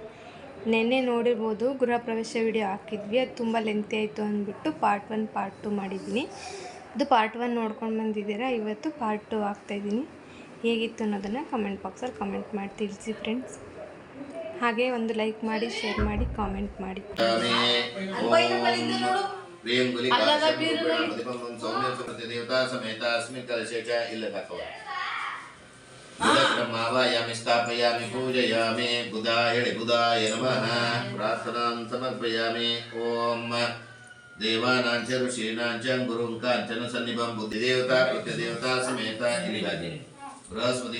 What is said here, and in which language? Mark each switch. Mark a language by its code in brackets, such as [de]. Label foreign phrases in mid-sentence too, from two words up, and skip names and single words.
[kn] ನೆನ್ನೆ ನೋಡಿರ್ಬೋದು ಗೃಹ ಪ್ರವೇಶ ವಿಡಿಯೋ ಹಾಕಿದ್ವಿ. ಅದು ತುಂಬ ಲೆಂತಿ ಆಯಿತು ಅಂದ್ಬಿಟ್ಟು ಪಾರ್ಟ್ 1 ಪಾರ್ಟ್ 2 ಮಾಡಿದ್ದೀನಿ. ಅದು ಪಾರ್ಟ್ 1 ನೋಡ್ಕೊಂಡು ಬಂದಿದ್ದೀರಾ. ಇವತ್ತು ಪಾರ್ಟ್ 2 ಹಾಕ್ತಾಯಿದ್ದೀನಿ. ಹೇಗಿತ್ತು ಅನ್ನೋದನ್ನು ಕಮೆಂಟ್ ಬಾಕ್ಸಲ್ಲಿ ಕಮೆಂಟ್ ಮಾಡಿ ತಿಳಿಸಿ ಫ್ರೆಂಡ್ಸ್. ಹಾಗೆ ಒಂದು ಲೈಕ್ ಮಾಡಿ, ಶೇರ್ ಮಾಡಿ, ಕಾಮೆಂಟ್ ಮಾಡಿ. [sa] ब्रह्मावायामि स्थापयामि पूजयामि बुधाय नमः प्रार्थनां समर्पयामि ओम देवानां च ऋषीणां च गुरुं काञ्चन सन्निभं बुद्धिदेवता प्रत्यदेवता समेत इलिहागे बृहस्पति